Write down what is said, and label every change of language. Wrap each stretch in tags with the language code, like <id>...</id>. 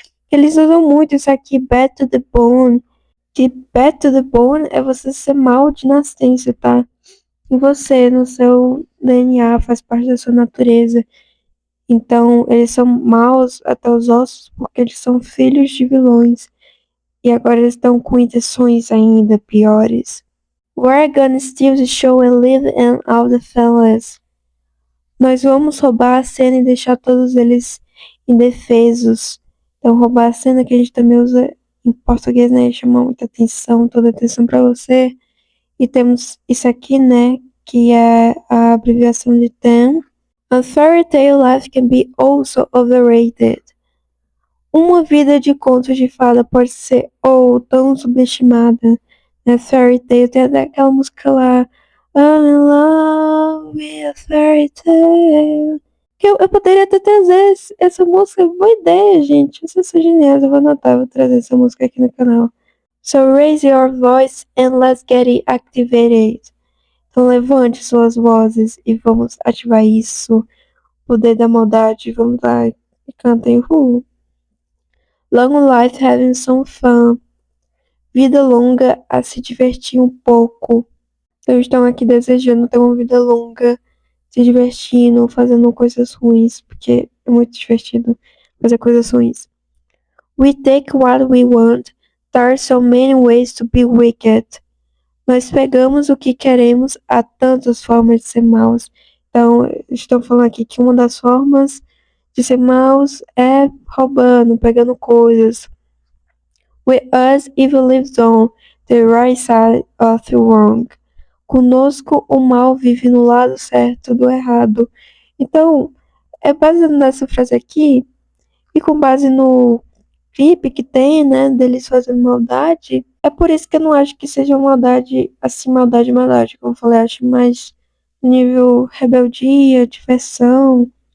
<pt>Eles usam muito isso aqui,</pt> <en>Bad to the Bone.</en> <pt>Que Bad to the Bone é você ser mal de nascença, tá? E você, no seu DNA, faz parte da sua natureza. Então, eles são maus até os ossos porque eles são filhos de vilões. E agora eles estão com intenções ainda piores.</pt> <en>We're gonna steal the show and leave and all the fellas.</en> <pt>Nós vamos roubar a cena e deixar todos eles indefesos. Então, roubar a cena que a gente também usa em português, né? Chamar muita atenção, toda atenção pra você. E temos isso aqui, né? Que é a abreviação de TAM.</pt> <en>A fairy tale life can be also overrated.</en> <pt>Uma vida de contos de fada pode ser ou tão subestimada, né? Fairy Tale, tem até aquela música lá,</pt> <en>I'm in love with a fairy tale.</en> <pt>Que eu poderia até trazer essa música, boa ideia, gente. Vocês são geniais, eu vou anotar, vou trazer essa música aqui no canal.</pt> <en>So raise your voice and let's get it activated.</en> <pt>Então levante suas vozes e vamos ativar isso. Poder da maldade, vamos lá e cantem.</pt> <en>Long life having some fun.</en> <pt>Vida longa a se divertir um pouco. Então estão aqui desejando ter uma vida longa, se divertindo, fazendo coisas ruins, porque é muito divertido fazer coisas ruins.</pt> <en>We take what we want. There are so many ways to be wicked.</en> <pt>Nós pegamos o que queremos, há tantas formas de ser maus. Então, estão falando aqui que uma das formas de ser maus é roubando, pegando coisas.</pt> <en>With us, evil lives on the right side of the wrong.</en> <pt>Conosco, o mal vive no lado certo do errado. Então, é baseado nessa frase aqui, e com base no clipe que tem, né, deles fazendo maldade, é por isso que eu não acho que seja maldade, assim, maldade, maldade. Como eu falei, acho mais nível rebeldia, diversão.</pt>